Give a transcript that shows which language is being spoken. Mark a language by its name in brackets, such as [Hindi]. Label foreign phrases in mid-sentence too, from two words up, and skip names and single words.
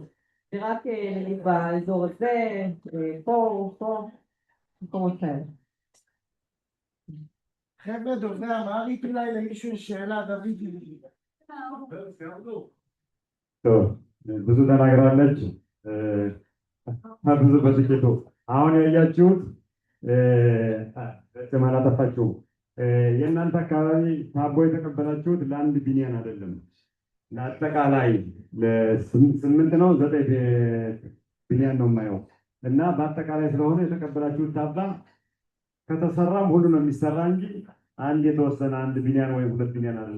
[Hebrew] זה רק נגיד באזור הזה, פה, מקומות כאלה. חבר'ה דוברי אמהרית, אולי למישהו יש שאלה, דוד. טוב, פשוט אין הגרלצ'ו. [Amharic] ብዙ በጥቂቱ አሁን ያያችሁት በስም አላጠፋችሁም። የእናንተ አካባቢ ታቦ የተቀበላችሁት ለአንድ ቢኒያን አይደለም፣ ለአጠቃላይ ለ8 ነው 9 ቢኒያን ነው የማየው እና በአጠቃላይ ስለሆነ የተቀበላችሁት ታባ ከተሰራም ሁሉ ነው የሚሰራ እንጂ አንድ የተወሰነ አንድ ቢኒያን ወይም 2 ቢኒያን አይደለም